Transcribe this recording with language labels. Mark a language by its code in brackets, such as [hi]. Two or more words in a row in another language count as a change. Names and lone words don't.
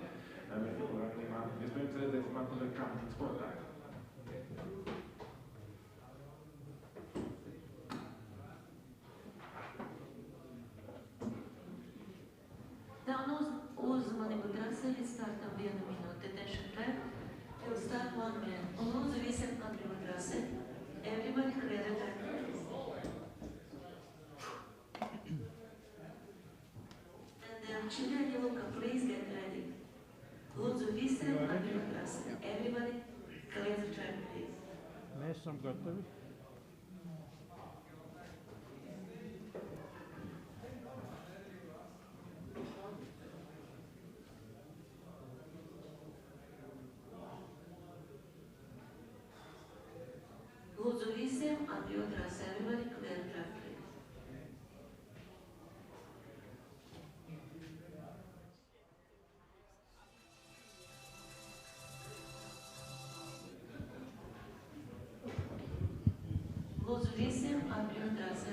[lv] Bet jebkurā gadījumā iespējams redzēsim atpakaļ kā sportā. Uzmanību trasē līdz startam 1 minūte. [en] Attention track, you'll start 1 minute. [lv] Un lūdzu visiem atbrīvot trasē. [en] Everybody clear the track. And Chilean Luka, please get ready. [lv] Lūdzu visiem atbrīvot trasē. [en] Everybody clear the track, please. [lv] Mēs esam gatavi. Lūdzu visiem atbrīvot trasē. [en] Everybody clear the track, please. [lv] Lūdzu visiem atbrīvot trasē.